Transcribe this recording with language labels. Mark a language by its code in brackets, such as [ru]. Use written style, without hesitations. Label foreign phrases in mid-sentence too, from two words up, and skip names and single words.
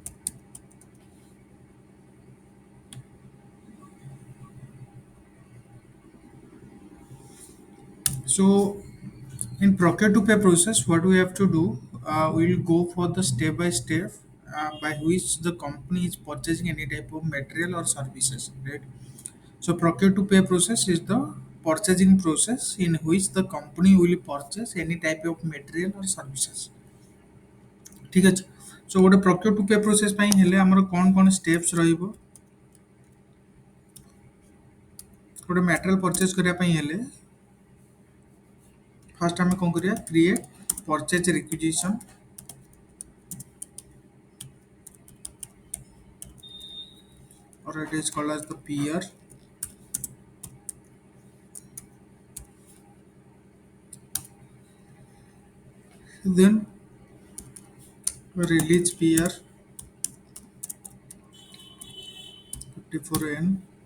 [en] So in procure to pay process, what we have to do, we'll go for the step by step by which the company is purchasing any type of material or services, right? So procure to pay process is the purchasing process in which the company will purchase any type of material or services. [or] ठीक ଅଛି। ସୋ ଗୋଟେ [en] procure to pay process [or] ପାଇଁ ହେଲେ ଆମର କ'ଣ steps ରହିବ? ଗୋଟେ [en] material purchase [or] କରିବା ପାଇଁ ହେଲେ first ଆମେ କ'ଣ କରିବା? [en] Create purchase requisition, or it is called as the PR. Then release PR 54N.